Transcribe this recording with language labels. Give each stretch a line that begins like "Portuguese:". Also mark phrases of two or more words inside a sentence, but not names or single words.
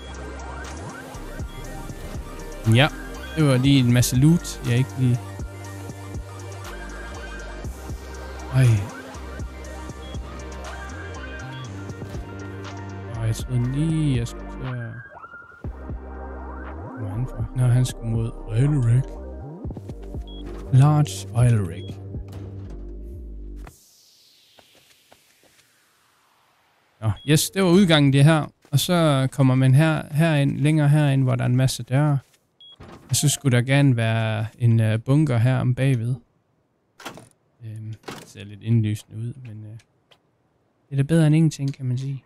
Danish: Ja, det var lige en masse loot, jeg ikke lige... Ej. Jeg troede lige, jeg skulle til at... Hvad er han for? Nå, han skulle mod
English: oil rig. Large oil rig.
Danish: Nå, yes, det var udgangen det her. Og så kommer man herind, længere herind, hvor der er en masse døre. Og så skulle der gerne være en bunker her om bagved. Det ser lidt indlysende ud, men det er da bedre end ingenting, kan man sige.